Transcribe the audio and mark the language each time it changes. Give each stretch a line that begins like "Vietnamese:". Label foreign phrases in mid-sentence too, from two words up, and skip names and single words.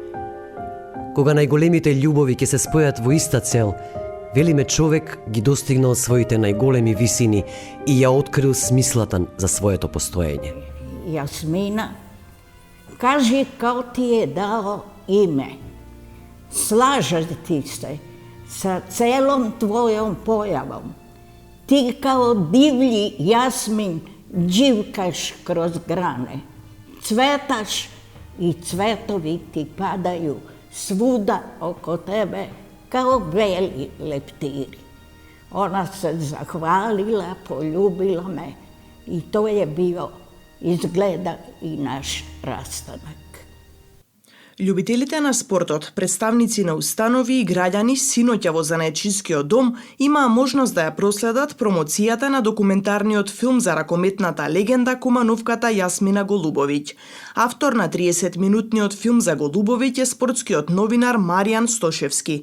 Macedonian: Кога најголемите љубови ќе се спојат во иста цел, велиме човек ги достигнал своите најголеми висини и ја открил смислата за своето постоење.
Serbian: Јасмина, кажи као ти е дао име. Слажат ти се sa celom tvojom pojavom. Ti kao divlji jasmin dživkaš kroz grane. Cvetaš i cvetovi ti padaju svuda oko tebe kao beli leptiri. Ona se zahvalila, poljubila me i to je bio izgleda i naš rastanak.
Macedonian: Љубителите на спортот, представници на установи и граѓани синоќа во Занаечискиот дом имаа можност да ја проследат промоцијата на документарниот филм за ракометната легенда кумановката Јасмина Голубовиќ. Автор на 30-минутниот филм за Голубовиќ е спортскиот новинар Маријан Стошевски.